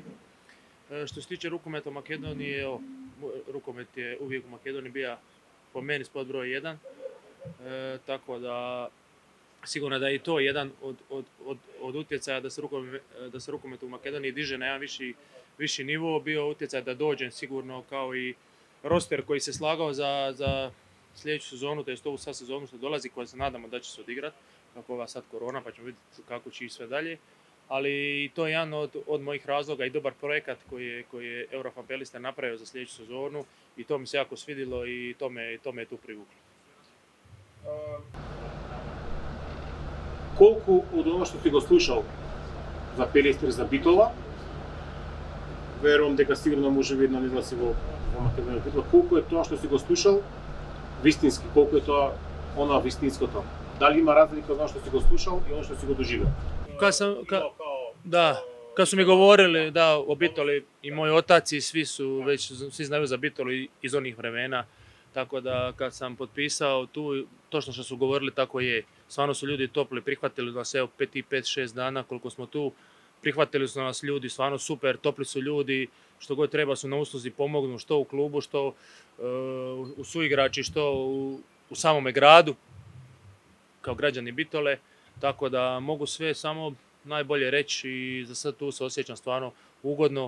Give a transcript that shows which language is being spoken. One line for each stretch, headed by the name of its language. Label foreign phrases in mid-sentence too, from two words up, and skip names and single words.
Croatian: Što se tiče rukometa u Makedoniji, rukomet je uvijek u Makedoniji bio po meni sport broj 1, tako da sigurno da je i to jedan od utjecaja da se rukomet u Makedoniji diže na jedan viši nivo, bio utjecaj da dođem sigurno kao i roster koji se slagao za sljedeću sezonu, to je ovu sad sezonu što dolazi, koja se nadamo da će se odigrati, kako ova sad korona, pa ćemo vidjeti kako će i sve dalje. Ali to je jedan od mojih razloga i dobar projekat koji je Eurofan Pelister napravio za sljedeću sezonu i to mi se jako svidilo i to me je tu privuklo.
Macedonian: Колку од оно што ти го слушал за Пелистер, за Битола, верувам дека сигурно може би една излази во Македонија Битола, колку е тоа што си го слушал вистински, колку е тоа она вистинското? Дали има разлика од оно што си го слушал и оно што си го доживеал?
Croatian: Kad su mi govorili o Bitoli i moj otac i svi znaju za Bitolu iz onih vremena, tako da kad sam potpisao tu, točno što su govorili tako je. Stvarno su ljudi topli, prihvatili nas 5-6 dana koliko smo tu, prihvatili su nas ljudi, stvarno super, topli su ljudi, što god treba su na usluzi, pomognu što u klubu, što u suigrači, što u samome gradu, kao građani Bitole, tako da mogu sve samo najbolje reći i za sad tu se osjećam stvarno ugodno.